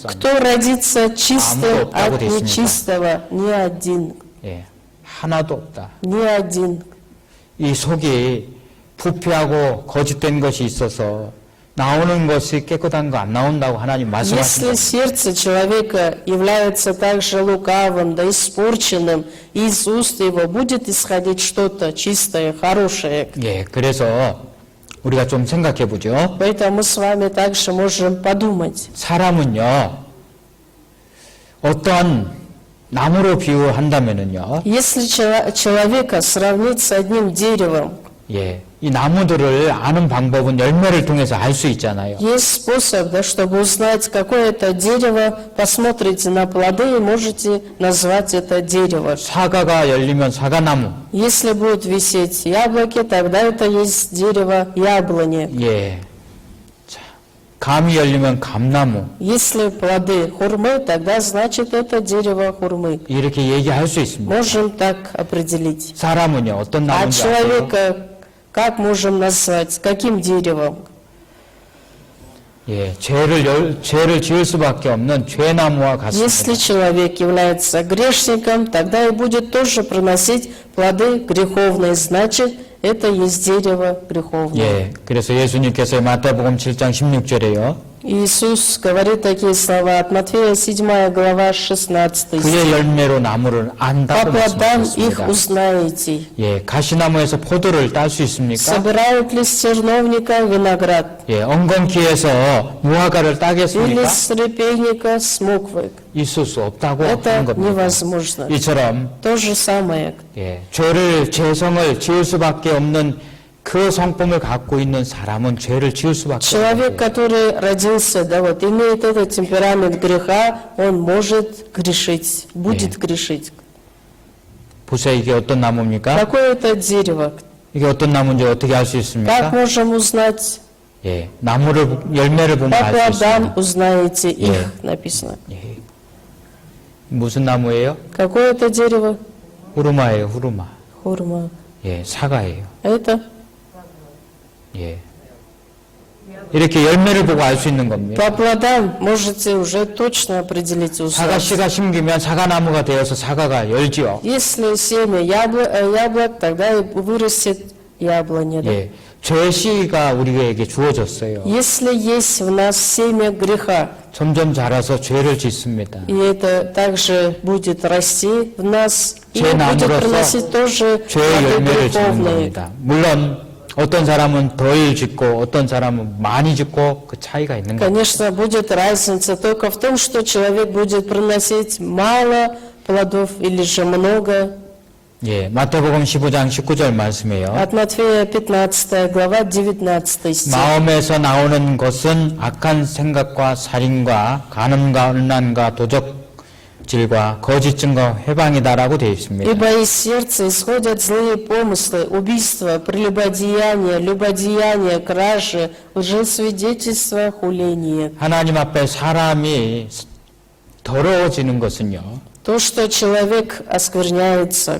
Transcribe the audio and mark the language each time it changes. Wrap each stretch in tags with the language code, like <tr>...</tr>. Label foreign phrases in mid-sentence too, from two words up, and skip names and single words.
<ru>Кто родится чистым</ru> <ko>아무도 없다고</ko> <ru>от</ru> <ko>돼 있습니다.</ko> <ru>нечистого? Ни один.</ru> <ko>예. 하나도 없다.</ko> <ru>Ни один.</ru> <ko>이 속이 부패하고 거짓된 것이 있어서 나오는 것이 깨끗한 거 안 나온다고 하나님</ko> <ru>Если</ru> <ko>말씀하십니다.</ko> <ru>сердце человека является также лукавым, да испорченным, из уст его будет исходить что-то чистое, хорошее.</ru> <ko>예, 그래서 우리가 좀 생각해 보죠.</ko> <ru>Поэтому мы с вами также можем подумать.</ru> <ko>사람은요, 어떠한 나무로 비유한다면은요,</ko> <ru>Если человека сравнить с одним деревом,</ru> <ko>예, 이 나무들을 아는 방법은 열매를 통해서 알 수 있잖아요.</ko> <ru>есть способ, да, чтобы узнать, какое это дерево, посмотрите на плоды и можете назвать это дерево.</ru> <ko>사과가 열리면 사과나무,</ko> <ru>Если будут висеть яблоки, тогда это есть дерево яблони.</ru> <ko>예, 자, 감이 열리면 감나무,</ko> <ru>Если плоды хурмы, тогда значит это дерево хурмы.</ru> <ko>이렇게 얘기할 수 있습니다.</ko> <ru>Можем так определить.</ru> <ko>사람은요, 어떤</ko> <ru>А</ru> <ko>나무인지 아세요?</ko> <ru>человека как можем назвать? Каким деревом?</ru> <ko>예, 죄를 지을 수밖에 없는 죄나무와</ko> <ru>Если</ru> <ko>같습니다.</ko> <ru>человек является грешником, тогда и будет тоже приносить плоды греховные. Значит, это есть дерево греховное.</ru> <ko>예, 그래서 예수님께서 마태복음 7장 16절에요.</ko> <ru>Иисус говорит такие слова от Матфея 7 глава 16 стих.</ru> <ko>그의 열매로 나무를</ko> <ru>По</ru> <ko>안다고</ko> <ru>плодам их</ru> <ko>말씀하셨습니다.</ko> <ru>узнаете.</ru> <ko>예, 가시나무에서 포도를 딸 수 있습니까?</ko> <ru>Собирают ли с терновника виноград?</ru> <ko>예, 엉겅퀴에서 무화과를</ko> <ru>Или</ru> <ko>따겠습니까?</ko> <ru>с репейника смоквы?</ru> <ko>있을 수 없다고 하는</ko> <ru>Это</ru> <ko>겁니다.</ko> <ru>невозможно.</ru> <ko>이처럼</ko> <ru>То же самое.</ru> <ko>예, 죄성을 지을 수밖에 없는 그 성품을 갖고 있는 사람은 죄를 지을 수밖에</ko> <ru>Человек,</ru> <ko>없어요.</ko> <ru>который родился, да, вот, имеет этот темперамент греха, он может грешить, будет грешить.</ru> <ko>보세요, 이게 어떤 나무입니까?</ko> <ru>Какое это дерево?</ru> <ko>이게 어떤 나무인지 어떻게 알 수</ko> <ru>Как</ru> <ko>있습니까?</ko> <ru>можем узнать?</ru> <ko>예, 열매를 보면</ko> <ru>По</ru> <ko>알 수</ko> <ru>плодам</ru> <ko>있습니다.</ko> <ru>узнаете их,</ru> <ko>예.</ko> <ru>написано.</ru> <ko>예. 무슨 나무예요?</ko> <ru>Какое это дерево?</ru> <ko>후르마예요, 후르마.</ko> <ru>Хурма.</ru> <ko>예, 사과예요.</ko> <ru>Это</ru> <ko>예. 이렇게 열매를 보고 알 수 있는 겁니다.</ko> <ru>по плодам можете уже точно определить, узнать.</ru> <ko>사과씨가 심기면 사과나무가 되어서 사과가 열지요.</ko> <ru>Если семя яблок, тогда и вырастет яблоня. Да?</ru> <ko>예. 죄씨가 우리에게 주어졌어요.</ko> <ru>Если есть в нас семя греха,</ru> <ko>점점 자라서 죄를 짓습니다.</ko> <ru>и это также будет расти в нас, и</ru> <ko>죄</ko> <ru>будет</ru> <ko>나무로서</ko> <ru>приносить тоже</ru> <ko>죄의</ko> <ru>плоды</ru> <ko>열매를 짓는</ko> <ru>греховные.</ru> <ko>겁니다. 물론 어떤 사람은 덜 짓고 어떤 사람은 많이 짓고 그 차이가 있는 겁니다.</ko> <ru>Конечно, будет разница только в том, что человек будет приносить мало плодов или же много.</ru> <ko>예, 마태복음 15장 19절 말씀이에요.</ko> <ru>От Матфея 15 глава 19 стих.</ru> <ko>마음에서 나오는 것은 악한 생각과 살인과 간음과 음란과 도적질과 거짓 증거 회방이다라고 되어 있습니다.</ko> <ru>Ибо из сердца исходят злые помыслы, убийства, прелюбодеяния, любодеяния, кражи, лжесвидетельства, хуление.</ru> <ko>하나님 앞에 사람이 더러워지는 것은요.</ko> <ru>То, что человек оскверняется,</ru>